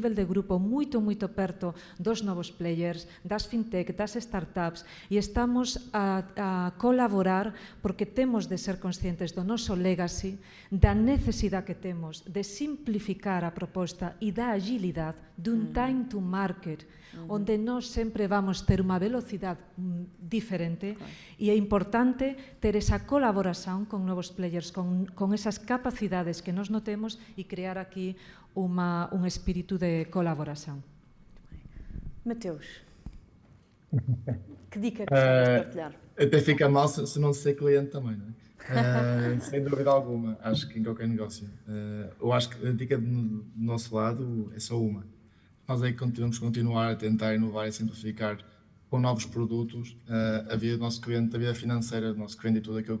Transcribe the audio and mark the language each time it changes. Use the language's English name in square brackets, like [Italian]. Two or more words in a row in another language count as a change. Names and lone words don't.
[Galician] nivel de grupo moito perto dos novos players, das fintech, das startups, e estamos a colaborar porque temos de ser conscientes do noso legacy, da necesidade que temos de simplificar a proposta e da agilidade dun [English] time to market, [Galician] onde nós sempre vamos ter unha velocidade diferente, e é importante ter esa colaboración con novos players, con esas capacidades que nós notemos e crear aquí un espírito de colaboración. [Portuguese] Mateus, que dica que gostavas de partilhar? Até fica mal se não ser cliente também, não é? Sem dúvida alguma, acho que em qualquer negócio. Eu acho que a dica do nosso lado é só uma. Nós é que temos que continuar a tentar inovar e simplificar com novos produtos a vida do nosso cliente, a vida financeira do nosso cliente e tudo aquilo que